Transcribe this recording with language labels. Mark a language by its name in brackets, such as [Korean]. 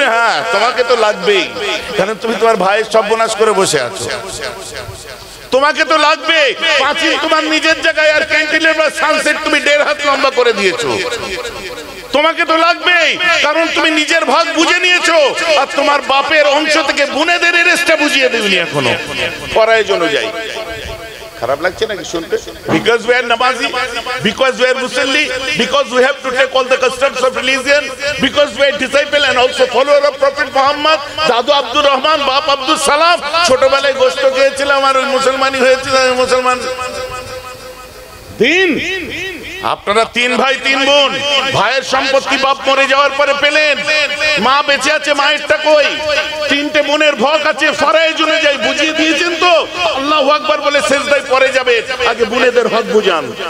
[Bangla] হ্যাঁ তোমাকে তো লাগবেই, কারণ তুমি তোমার ভাইয়ের সর্বনাশ করে বসে আছো, তোমাকে তো লাগবে। পাঁচিল তোমার নিজের জায়গায়, আর ক্যান্টিনের বা সানসেট তুমি 1.5 হাত লম্বা করে দিয়েছো, তোমাকে তো লাগবেই, কারণ তুমি নিজের ভাগ বুঝে নিয়েছো, আর তোমার বাপের অংশ থেকে বোনেদের রেস্টটা বুঝিয়ে দেবনি এখনো। পরায় জন্য যাই, খারাপ লাগছে নাকি শুনতে? [English] Because we are Namazi, because we are Musalli, because we have to take all the customs of religion, because we are disciple and also follower of Prophet Muhammad, [Bangla] দাদু আব্দুর রহমান, বাপ আব্দুল সালাম, ছোটবেলায় গোশত খেয়েছিলাম আর ওই মুসলমানি হয়েছিল, মুসলমান দিন আপনারা 3 ভাই 3 বোন, ভাইয়ের সম্পত্তি বাপ মরে যাওয়ার পরে পেলেন, মা বেঁচে আছে, মায়েরটা কই? 3টে বোনের হক আছে, ফরায়ে জন্য যাই বুঝিয়ে দিয়েছেন তো, আল্লাহু আকবার বলে সেজদায় পড়ে যাবে, আগে বোনেদের হক বুঝান।